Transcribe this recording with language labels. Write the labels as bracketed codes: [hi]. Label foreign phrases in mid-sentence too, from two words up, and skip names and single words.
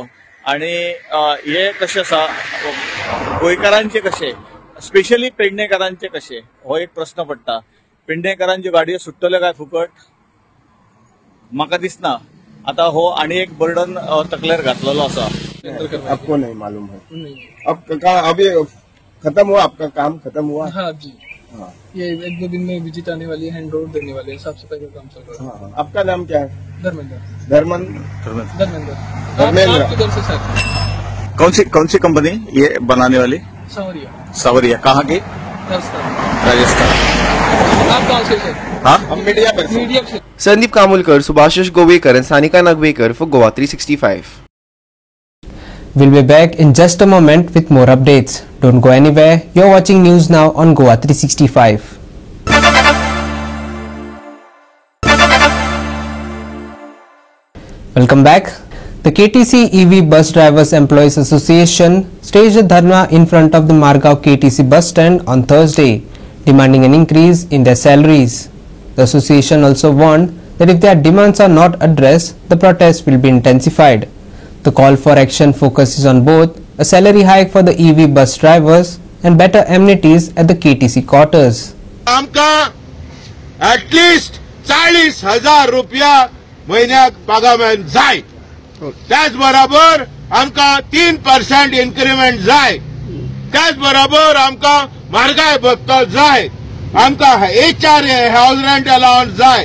[kok] आनी हे कशें आसा गोंयकारांचे कशें स्पेशली पेडणेकारांचे कशें हो एक प्रश्न पडटा. पेडणेकारांच्यो गाडयो सुट्टल्यो काय फुकट म्हाका दिसना. आता हो आनी एक बर्डन तकलेर घातलेलो आसा. [hi] आपको नहीं मालूम है? नहीं. अब अभी खत्म हुआ आपका काम? खत्म हुआ? हाँ जी. ये 1-2 दिन में विजिट आने वाली है, [en] hand over [hi] देने वाले हैं, साफ सफाई का काम चल रहा है। आपका नाम क्या है? धर्मेंद्र। किधर से सर? कौन सी कंपनी ये बनाने वाली? सावरिया। कहाँ की? राजस्थान। आप कहाँ से सर? हाँ, हम मीडिया पर से। [en] संदीप कामोलकर, सुभाषिष गोवेकर and Sanika Nagvekar for Goa 365. We'll be back in just a moment with more updates. Don't go anywhere. You're watching news now on Goa 365. Welcome back. The KTC EV Bus Drivers Employees Association staged a dharna in front of the Margao KTC bus stand on Thursday, demanding an increase in their salaries. The association also warned that if their demands are not addressed, the protest will be intensified. The call for action focuses on both a salary hike for the EV bus drivers and better amenities at the KTC quarters. [kok] आमका ऍटलिस्ट 40,000 रुपया महिन्याक पगार जाय. त्याच बरोबर आमका 3% इन्क्रिमेंट जाय. त्याच बरोबर आमका म्हारगाय भत्तो जाय. आमका HR [en] house rent allowance [kok] जाय.